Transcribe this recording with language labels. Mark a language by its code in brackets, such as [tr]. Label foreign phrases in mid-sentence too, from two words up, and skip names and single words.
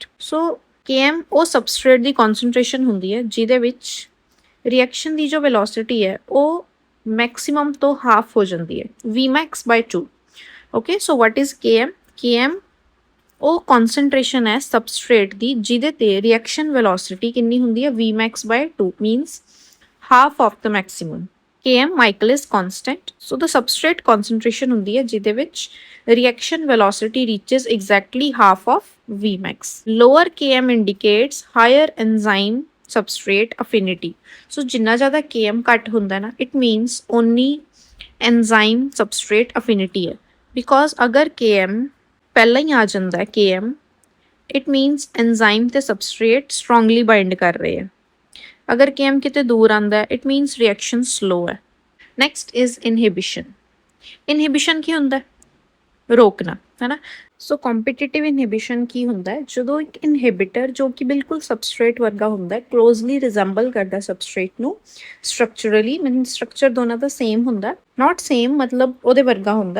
[pa] ਸੋ Km ਉਹ ਸਬਸਟ੍ਰੇਟ ਦੀ ਕਨਸੈਂਟ੍ਰੇਸ਼ਨ ਹੁੰਦੀ ਹੈ ਜਿਹਦੇ ਵਿੱਚ ਰਿਐਕਸ਼ਨ ਦੀ ਜੋ ਵੈਲੋਸਿਟੀ ਹੈ ਉਹ ਮੈਕਸਿਮਮ ਤੋਂ ਹਾਫ ਹੋ ਜਾਂਦੀ ਹੈ, Vmax/2। [en] OK, so what is Km? [pa] Km ਉਹ ਕਨਸੈਂਟ੍ਰੇਸ਼ਨ ਹੈ ਸਬਸਟ੍ਰੇਟ ਦੀ ਜਿਹਦੇ ਤੇ [en] reaction velocity [pa] ਕਿੰਨੀ ਹੁੰਦੀ ਹੈ? [en] Vmax/2 means half of the maximum. Km Michaelis constant. So the substrate concentration [pa] ਹੁੰਦੀ ਹੈ ਜਿਹਦੇ ਵਿੱਚ [en] reaction velocity reaches exactly half of Vmax. Lower Km indicates higher enzyme substrate affinity. [pa] So ਜਿੰਨਾ ਜ਼ਿਆਦਾ Km ਘੱਟ ਹੁੰਦਾ ਨਾ, [en] it means only enzyme substrate affinity ਹੈ। [pa] Because ਅਗਰ Km ਪਹਿਲਾਂ ਹੀ ਆ ਜਾਂਦਾ ਹੈ Km, [en] it means enzyme [pa] ਤੇ [en] substrate strongly bind [pa] ਕਰ ਰਹੇ ਹੈ। ਅਗਰ Km ਕਿਤੇ ਦੂਰ ਆਉਂਦਾ ਹੈ, [en] it means reaction slow [pa] ਹੈ। [en] next is inhibition. inhibition [pa] ਕੀ ਹੁੰਦਾ? ਰੋਕਣਾ, ਹੈ ਨਾ। ਸੋ [en] competitive inhibition [pa] ਕੀ ਹੁੰਦਾ ਹੈ? ਜਦੋਂ ਇੱਕ ਇਨਹਿਬਿਟਰ ਜੋ ਕਿ ਬਿਲਕੁਲ ਸਬਸਟ੍ਰੇਟ ਵਰਗਾ ਹੁੰਦਾ ਹੈ, [en] closely resemble [pa] ਕਰਦਾ ਸਬਸਟ੍ਰੇਟ ਨੂੰ [en] structurally, mean structure [pa] ਦੋਨਾਂ ਦਾ ਸੇਮ ਹੁੰਦਾ, [en] not same [pa] ਮਤਲਬ ਉਹਦੇ ਵਰਗਾ ਹੁੰਦਾ।